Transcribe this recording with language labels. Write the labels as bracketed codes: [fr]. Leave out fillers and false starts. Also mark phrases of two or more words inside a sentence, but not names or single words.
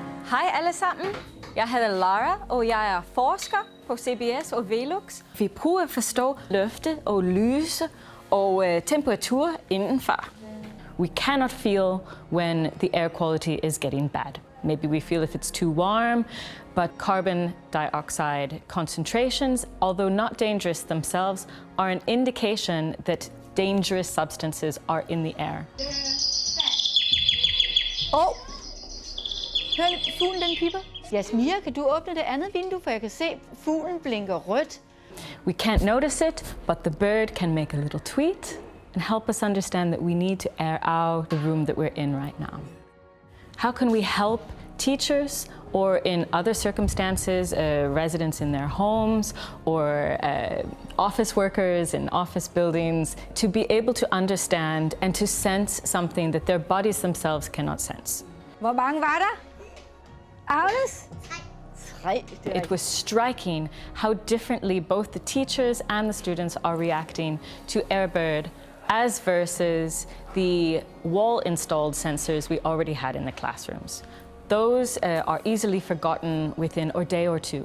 [da] Hej alle sammen. Jeg hedder Lara, og jeg er forsker på CBS og VELUX. Vi prøver at forstå lufte og lyse og temperatur indenfor. [en] We cannot feel when the air quality is getting bad. Maybe we feel if it's too warm, but carbon dioxide concentrations, although not dangerous themselves, are an indication that dangerous substances are in the air. [da] Hør fuglen, den pipper. Jasmia, kan du åbne det andet vindue, for jeg kan se, fuglen blinker rødt. [en] We can't notice it, but the bird can make a little tweet and help us understand that we need to air out the room that we're in right now. How can we help teachers or in other circumstances, residents in their homes or office workers in office buildings to be able to understand and to sense something that their bodies themselves cannot sense? [da] Hvor mange var der? Agnes? 3. [en] It was striking how differently both the teachers and the students are reacting to AirBird as versus the wall-installed sensors we already had in the classrooms. Those are easily forgotten within a day or two.